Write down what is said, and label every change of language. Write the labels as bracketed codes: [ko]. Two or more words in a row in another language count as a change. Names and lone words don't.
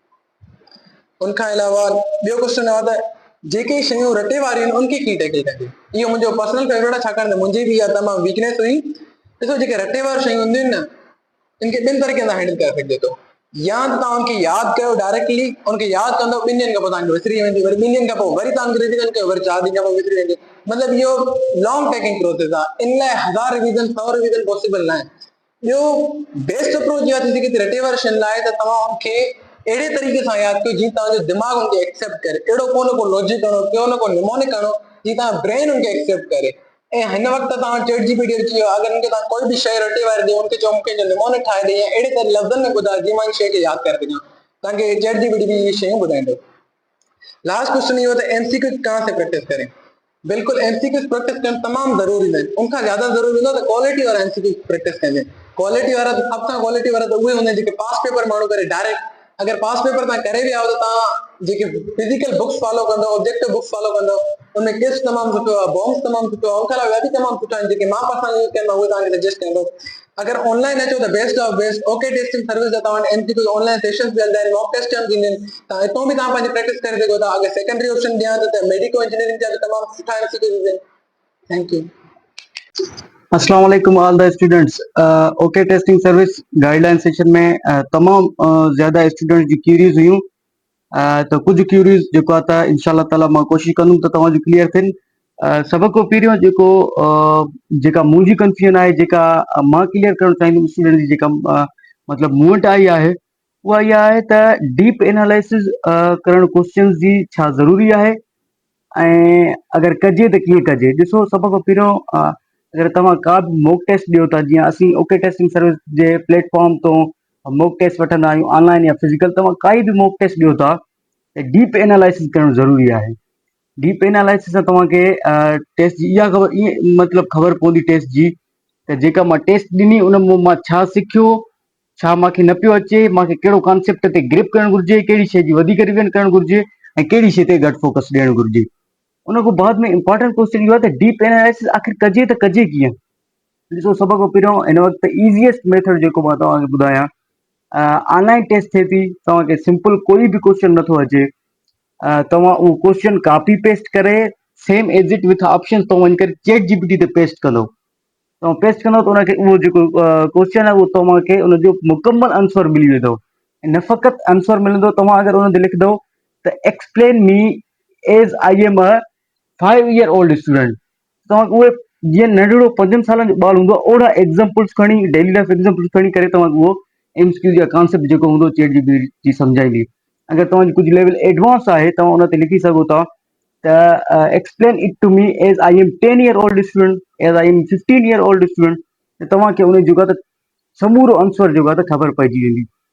[sd] उनखां अलावा ॿियो क्वेश्चन आहे त जेके शयूं रटे वारियूं आहिनि उनखे कीअं टैकल कजे इहो मुंहिंजो [en] personal favorite [sd] आहे छाकाणि त मुंहिंजी बि इहा तमामु वीकनेस हुई ॾिसो जेके रटे वारियूं शयूं हूंदियूं आहिनि न इनखे ॿिनि तरीक़े सां हैंडल करे सघिजे थो या त तव्हां उनखे यादि कयो डायरेक्टली उनखे यादि कंदो 2 ॾींहंनि खां पोइ तव्हांखे विसरी वेंदी वरी 2 ॾींहंनि खां पोइ वरी तव्हांखे रिविज़न कयो वरी 4 ॾींहं खां पोइ विसरी वेंदी मतिलबु इहो [en] long taking process [sd] आहे इन लाइ 1000 रिविज़न 100 [en] revision possible [sd] न आहे ॿियो [en] best approach [sd] इहा थी सघे थी रटे वारे शयुनि लाइ त तव्हां उनखे अहिड़े तरीक़े सां यादि कयो जीअं तव्हांजो दिमाग़ उनखे एक्सेप्ट करे अहिड़ो को न को लॉजिक करणो को न को निमोनिक करणो जीअं तव्हां ब्रेन उनखे एक्सेप्ट करे ऐं हिन वक़्तु तव्हां चैट जीपीटी अची वियो अगरि उनखे तव्हां कोई बि शइ रटे वारे ॾियो उनखे चओ मूंखे निमोनिक ठाहे ॾे या अहिड़े तरह लफ़्ज़नि में ॿुधाए जीअं मां शइ खे यादि करे सघां तव्हांखे चैट जीपीटी बि इहे शयूं ॿुधाईंदो [en] last question [sd] इहो त [ur] ایم سی کیو کہاں سے پریکٹس کریں [sd] बिल्कुल [en] MCQs practice [sd] करणु तमामु ज़रूरी आहिनि। उन खां ज़्यादा ज़रूरी हूंदो त क्वालिटी वारा [en] MCQ practice [sd] कजे। क्वालिटी वारा सभ सां क्वालिटी वारा त उहे हूंदा आहिनि जेके [en] past paper [sd] माण्हू करे डायरेक्ट। अगरि [en] past paper [sd] तव्हां करे विया आहियो त तव्हां जेके [en] physical books follow [sd] कंदव, [en] objective books follow [sd] कंदव, उनमें किस तमामु सुठो आहे, बॉम्ब्स तमामु सुठो आहे, उन खां अलावा ॿिया बि तमामु सुठा आहिनि जेके मां [en] personally use [sd] कंदो उहे तव्हांखे सजेस्ट कंदो। अगरि ऑनलाइन अचो त [en] best of best [sd] ओके टेस्टिंग सर्विस जा तव्हां [en] MCQ online sessions [sd] बि हलंदा आहिनि, [en] mock test [sd] बि थींदा आहिनि। तव्हां हितां बि तव्हां पंहिंजी प्रैक्टिस करे सघो था। अगरि [en] secondary option [sd] ॾियां त मेडिको इंजीनियरिंग जा बि तमामु सुठा एमसीक्यूज़ आहिनि। [en] Thank you. [ar] السلام عليكم [en] all the students. [sd] ओके टेस्टिंग सर्विस [en] guideline session [sd] में तमाम ज़्यादा स्टूडेंट जी क्यूरीज हुयूं। [ur] تو کچھ [sd] क्यूरीज जेको आहे त [ar] إن شاء الله تعالى [sd] मां कोशिशि कंदुमि त तव्हांजी क्लियर थियनि। सभ खां पहिरियों जेको जेका मुंहिंजी कंफ्यूजन आहे, जेका मां क्लियर करणु चाहींदुमि स्टूडेंट जी, जेका मतिलबु मूं वटि आई आहे, उहा इहा आहे त [en] deep analysis [sd] करणु क्वेश्चन जी छा ज़रूरी आहे ऐं अगरि कजे त कीअं कजे। ॾिसो, सभ खां पहिरियों अगरि तव्हां का बि [en] mock test [sd] ॾियो था, जीअं असीं ओके टेस्टिंग सर्विस जे प्लेटफॉर्म तो [en] mock test [sd] वठंदा आहियूं, ऑनलाइन या फिज़िकल, तव्हां काई बि [en] mock test [sd] ॾियो था त [en] deep analysis [sd] करणु ज़रूरी आहे। [en] deep analysis [sd] सां तव्हांखे टेस्ट जी इहा ख़बर, ईअं मतिलबु ख़बर पवंदी टेस्ट जी त जेका मां टेस्ट ॾिनी उन मां मां छा सिखियो, छा मूंखे न पियो अचे, मूंखे कहिड़ो कॉन्सेप्ट ते ग्रिप करणु घुरिजे, कहिड़ी शइ जी वधीक रिवीजन करणु घुरिजे ऐं कहिड़ी शइ ते घटि फोकस ॾियणु घुरिजे। उन खां बाद में [en] important question [sd] इहो आहे त [en] deep analysis [sd] आख़िर कजे त कजे कीअं। ॾिसो, सभ खां पहिरियों हिन वक़्तु [en] easiest method [sd] जेको मां तव्हांखे ॿुधायां, [en] online test [sd] थिए थी, तव्हांखे सिंपल कोई बि क्वेश्चन नथो अचे, तव्हां उहो [en] question copy paste [sd] करे [en] same as it with option [sd] तव्हां वञी करे चैट जीपीटी ते पेस्ट कंदो। तव्हां पेस्ट कंदव त उनखे उहो जेको क्वेश्चन आहे उहो तव्हांखे उनजो मुकमल आंसर मिली वेंदो। ऐं न फ़क़ति आंसर मिलंदो, तव्हां अगरि उन ते लिखंदव त [en] explain me as I am a 5 year old student, [sd] तव्हांखे उहे जीअं नंढिड़ो 5 सालनि जो ॿारु हूंदो आहे, ओड़ा एग्ज़ाम्पल्स खणी, [en] daily life examples [sd] खणी करे तव्हांखे उहो एमसीक्यू जा कॉन्सेप्ट जेको हूंदो चैट जीपीटी सम्झाईंदी। अगरि तव्हांजी कुझु [en] level advance [sd] आहे, तव्हां उन ते लिखी सघो था त [en] explain it to me as I am 10 year old student, as I am 15 year old student, [sd] त तव्हांखे उन जेको आहे त समूरो आंसर जेको आहे त ख़बर पइजी वेंदी।